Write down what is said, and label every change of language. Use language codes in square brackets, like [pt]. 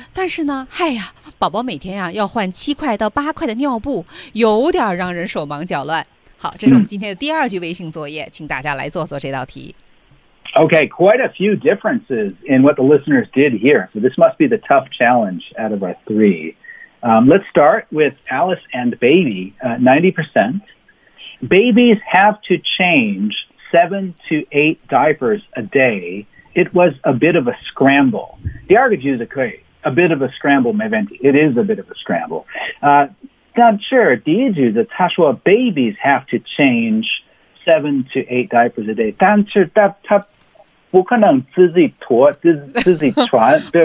[zh] 但是呢，哎呀，宝宝每天呀、啊、要换7块到8块的尿布，有点让人手忙脚乱。好，这是我们今天的第二句微信作业， mm-hmm. 请大家来做做这道题。 [en] Okay, quite a few differences in what the listeners did here. So this must be the tough challenge out of our three. Let's start with Alice and Baby, 90%. Babies have to change 7 to 8 diapers a day. It was a bit of a scramble. The argument is okay. A bit of a scramble, Maventi. It is a bit of a scramble. I'm sure, the argument is that babies have to change 7 to 8 diapers a day. [zh] 但是他不可能自己拖自己穿，对